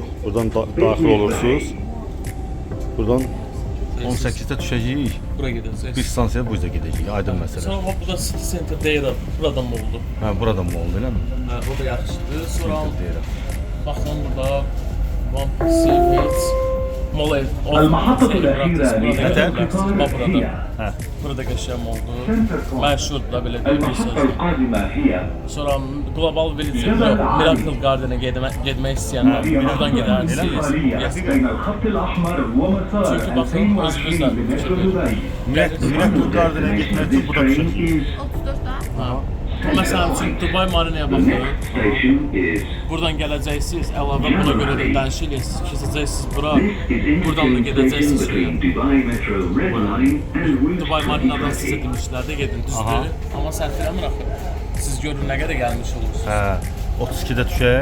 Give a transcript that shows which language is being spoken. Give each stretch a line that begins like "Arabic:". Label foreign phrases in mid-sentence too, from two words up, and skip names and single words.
Azerbaijani: Buradan daxil olursunuz. Buradan 18'də düşəcəyik. Bura gedəcəyik. Bir stansiyaya
Turkish: bu yüzden
Azerbaijani: gedəcəyik. Aydın məsələ. Sonra bu da City Center deyirəm. Buradan mı oldu? Hə, buradan mı oldu, eləmi? Hə, o da yaxşıdır. Sonra Deyirəm. baxın burada One Piece
Arabic: المحطة الأخيرة
Azerbaijani: burada. Hə. Burada qəşəng oldu. Məşhur da belə deyir bir
Arabic: المحطة
Azerbaijani: söz.
Arabic: القادمة هي
Azerbaijani: Sonra Global Village, Miracle Garden'a getmək istəyənlər buradan gedərsiniz.
Arabic: انتقالية بين الخط الأحمر ومسار
Azerbaijani: Çünki baxın, özünüzlə
Arabic: 22 متر دبي.
Azerbaijani: Miracle Garden'a getmək üçün burada düşür. 34'te. Məsələn üçün Dubai Marinaya baxın.
English: Station is
Azerbaijani: Buradan gələcəksiniz, əlavə buna görə də dəyişirsiniz, keçəcəksiniz bura. Buradan da gedəcəksiniz suya.
English: Dubai Metro Red Line and
Azerbaijani: Dubai Marinadan sizə demişlər də gedin, düzdür. Amma səhv eləmir axı. Siz görün nə qədər gəlmiş olursunuz. Hə, 32'də düşək.